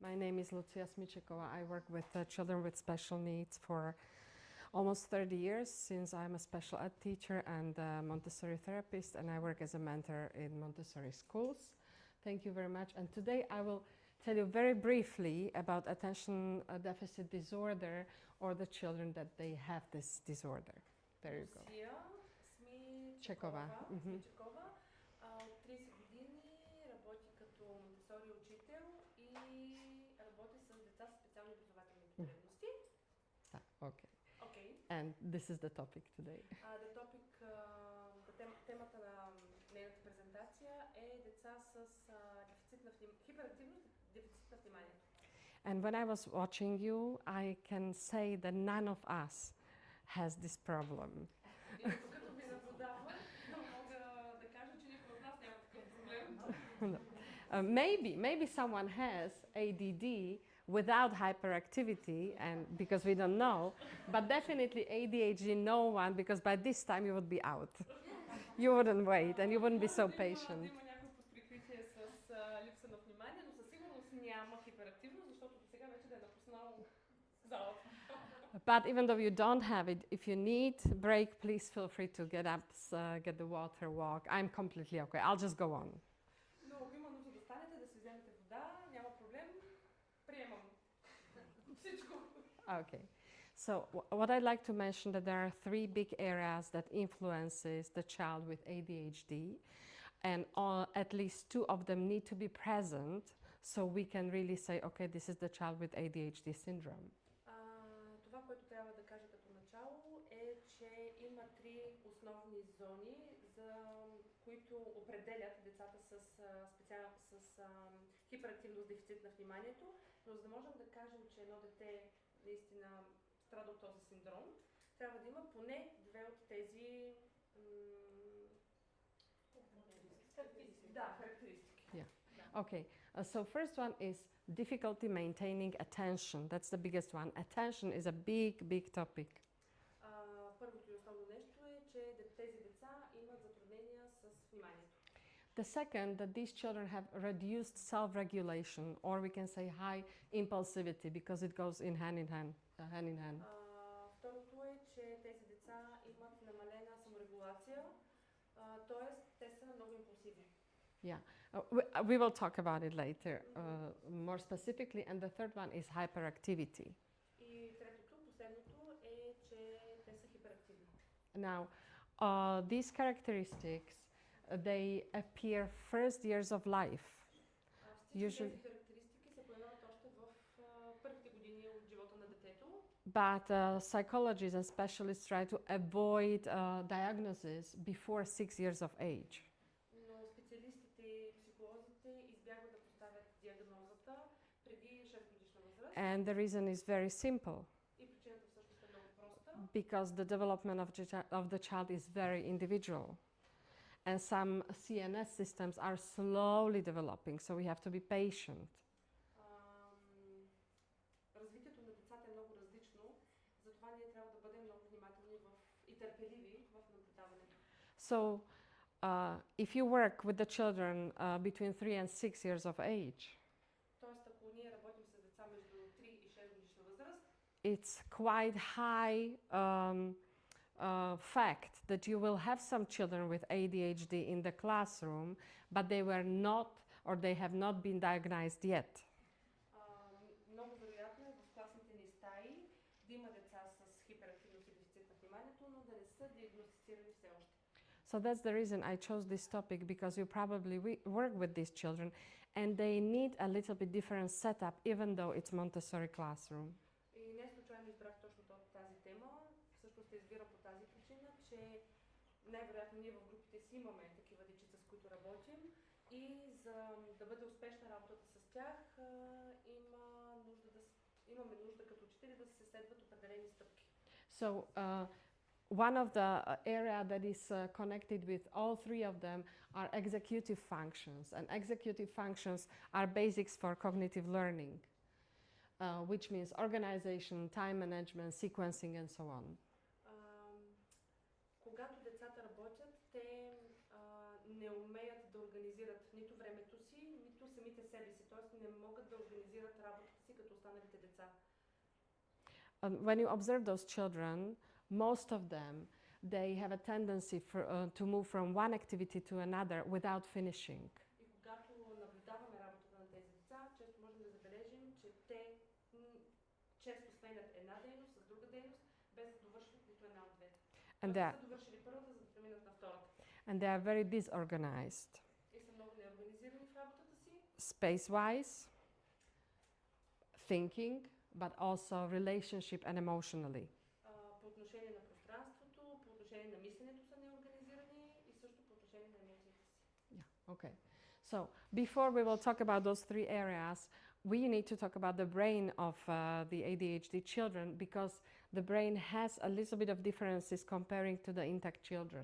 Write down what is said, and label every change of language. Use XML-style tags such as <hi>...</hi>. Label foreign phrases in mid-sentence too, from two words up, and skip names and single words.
<en>My name is Lucia Smičekova. I work with children with special needs for almost 30 years, since I'm a special ed teacher and a Montessori therapist, and I work as a mentor in Montessori schools. Thank you very much. And today I will tell you very briefly about attention deficit disorder, or the children that they have this disorder. There you go. Lucia Smičekova. Smičekova.</en> <bg>От 30 години работи като Монтесори учител и работи с деца с специални образователни потребности.</bg> <en>Okay. Okay. And this is the topic today.</en> <bg>Темата на нейната презентация е деца с дефицит на хиперактивност, дефицит на вниманието.</bg> <en>And when I was watching you, I can say that none of us has this problem.</en> <bg>Като ви наблюдавам, мога да кажа, че никой от нас няма такъв проблем.</bg> <en>Maybe someone has ADD without hyperactivity, and because we don't know, but definitely ADHD no one, because by this time you would be out. You wouldn't wait and you wouldn't be so patient.</en> <bg>Има някой под прикритие с липса на внимание, но със сигурност няма хиперактивност, защото до сега вече да е напуснал залата.</bg> <en>But even though you don't have it, if you need break, please feel free to get up, get the water, walk. I'm completely okay. I'll just go on.</en> <bg>Но ако има нужда да станете, да си вземете вода, няма проблем. Приемам всичко.</bg> <en>Okay. So what I'd like to mention that there are three big areas that influences the child with ADHD, and at least two of them need to be present so we can really say, okay, this is the child with ADHD syndrome.</en> <bg>Това, което трябва да кажа като начало е, че има три основни зони, за които определят децата с хиперактивност, дефицит на вниманието, но за да можем да кажем, че едно дете наистина страда от този синдром, трябва да има поне две от тези характеристики.</bg> <en>Yeah. Okay. So first one is difficulty maintaining attention. That's the biggest one. Attention is a big topic.</en> <bg>Първото и основно нещо е, че тези деца имат затруднения с вниманието.</bg> <en>The second, that these children have reduced self-regulation, or we can say high impulsivity, because it goes in hand.</en> <bg>Второто е, че тези деца имат намалена саморегулация, т.е. те са много импулсивни.</bg> <en>Yeah, we will talk about it later, more specifically. And the third one is hyperactivity.</en> <bg>И третото, последното е, че те са хиперактивни.</bg> <en>Now, these characteristics, they appear first years of life.</en> <bg>Всички тези характеристики се появяват още в първите години от живота на детето.</bg> <en>But psychologists and specialists try to avoid diagnosis before 6 years of age.</en> <bg>Но специалистите и психолозите избягват да поставят диагнозата преди 6-годишна възраст.</bg> <en>And the reason is very simple.</en> <bg>И причината всъщност е много проста.</bg> <en>Because the development of the child is very individual. And some CNS systems are slowly developing, so we have to be patient.</en> <bg>Развитието на децата е много различно, затова ние трябва да бъдем много внимателни и търпеливи в наблюдаването.</bg> <en>So, if you work with the children between 3 and 6 years of age,</en> <bg>тоест, ако ние работим с деца между 3 и 6 годишна възраст,</bg> <en>it's quite high fact that you will have some children with ADHD in the classroom, but they were not, or they have not been diagnosed yet.</en> <bg>Много вероятно е в класните ни стаи да има деца с хиперактивност и дефицит на вниманието, но да не са диагностицирани все още.</bg> <en>So that's the reason I chose this topic, because you probably work with these children and they need a little bit different setup, even though it's Montessori classroom.</en> <bg>И не случайно избрах точно тази тема. Всъщност се избира по тази причина, че най-вероятно ние в групите си имаме такива дечица, с които работим, и за да бъде успешна работата с тях, имаме нужда като учители да се следват определени стъпки.</bg> <en>So one of the area that is connected with all three of them are executive functions, and executive functions are basics for cognitive learning, which means organization, time management, sequencing, and so on.</en> <bg>Когато децата работят, те не умеят да организират нито времето си, нито самите себе си, т.е. не могат да организират работа</bg> <en>when you observe those children, most of them, they have a tendency to move from one activity to another without finishing.</en> <bg>И когато наблюдаваме работата на тези деца, често можем да забележим, че те често сменят една дейност с друга дейност, без да довършат нито една от двете.</bg> <en>And</en> <bg>Те са довършили първата, за да преминат на втората.</bg> <en>and they are very disorganized,</en> <bg>И са много неорганизирани в работата си,</bg> <en>space-wise, thinking, but also relationship and emotionally.</en> <bg>по отношение на пространството, по отношение на мисленето са неорганизирани и също по отношение на емоциите си.</bg> <en>Yeah, okay. So before we will talk about those three areas, we need to talk about the brain of the ADHD children because the brain has a little bit of differences comparing to the intact children.</en>